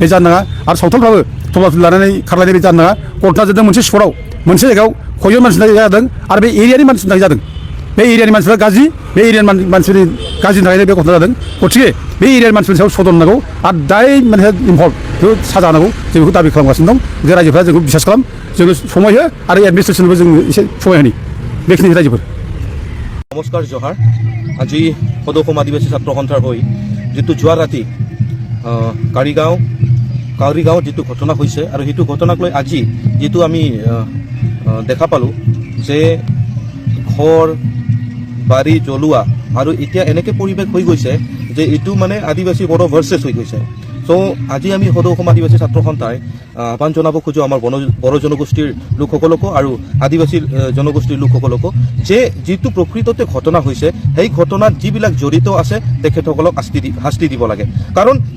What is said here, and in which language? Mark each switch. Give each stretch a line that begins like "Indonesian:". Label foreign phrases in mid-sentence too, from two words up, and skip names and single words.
Bodo: जानो नाङा आरो सावथालफ्राबो थब्ला लानानै खारलायनाय बे जानो नाङा घटना जादों मोनसे स्पटआव मोनसे जायगायाव खयजन मानसिनि थाखाय जादों आरो बे एरियानि मानसिनि थाखाय जादों बे एरियानि मानसिफ्रा गाज्रि बे एरियानि मानसिफोरनि गाज्रिनि थाखायनो बे घटना जादों गथिखे बे एरियानि मानसिफोरनि सायाव सदन नांगौ आरो दाय माने इनभल्भ बेखौ साजा होनांगौ जों बेखौ दाबि खालामगासिनो दं जे रायजोफ्रा जोंखौ बिसास खालाम जोङो समाय हो आरो एडमिनिस्ट्रेसनबो जों एसे समाय होनि बेखिनि रायजोफोर
Assamese: নমস্কাৰ জহাৰ আজি সদৌ অসম আদিবাসী ছাত্ৰ সন্থাৰ হৈ যিটো যোৱা ৰাতি কাউৰীগাঁও যিটো ঘটনা হৈছে আৰু সেইটো ঘটনাক লৈ আজি যিটো আমি দেখা পালোঁ যে ঘৰ বাৰী জ্বলোৱা আৰু এতিয়া এনেকৈ পৰিৱেশ হৈ গৈছে যে এইটো মানে আদিবাসী বড়ো ভাৰ্চেছ হৈ গৈছে চ' আজি আমি সদৌ অসম আদিবাসী ছাত্ৰ সন্থাই আহ্বান জনাব খোজোঁ আমাৰ বড়ো জনগোষ্ঠীৰ লোকসকলকো আৰু আদিবাসী জনগোষ্ঠীৰ লোকসকলকো যে যিটো প্ৰকৃততে ঘটনা হৈছে সেই ঘটনাত যিবিলাক জড়িত আছে তেখেতসকলক শাস্তি দিব লাগে কাৰণ